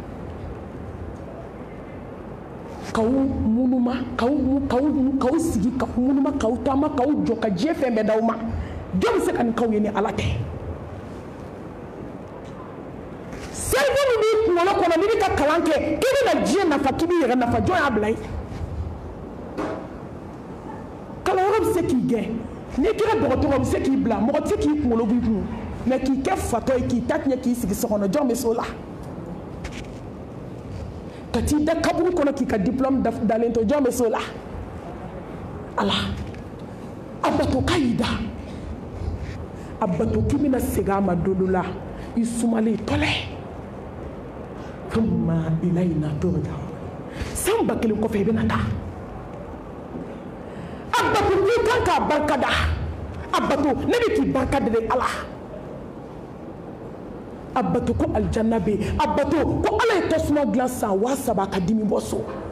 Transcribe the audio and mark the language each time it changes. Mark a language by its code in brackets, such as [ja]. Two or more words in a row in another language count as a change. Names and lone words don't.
[bm] k'aw munuma k'aw sigi k'aw munuma k'aw taama k'aw jɔ ka diɲɛ fɛn bɛɛ d'aw ma jɔn bɛ se ka nin k'aw ye ni Ala tɛ cerveau min b'i kunkolo kɔnɔ n'i bɛ ka kalan kɛ k'i bɛna diɲɛ nafa k'i b'i yɛrɛ nafa jɔn y'a bila ye kalanyɔrɔ bɛ se k'i gɛn n'i kɛra dɔgɔtɔrɔ bɛ se k'i bila mɔgɔ tɛ se k'i kunkolo b'i kun mais k'i kɛ fatɔ ye k'i ta tiɲɛ k'i sigi so kɔnɔ jɔn bɛ se o la ka t'i da kaburu kɔnɔ k'i ka diplôme dalen to jɔn bɛ se o la Ala a bato k'a y'i da a bato k'i bɛna segin a ma don dɔ la i sumalen tɔlɛ [ar] ثم إلينا ترجعون [bm] san 1000 kɔfɛ i bɛna taa a bato n'i kan k'a barika da a bato ne bɛ k'i barika da Ala a bato ko aljanna bɛ yen a bato ko Ala ye tasuma dilan san 3000 ka dimi bɔ so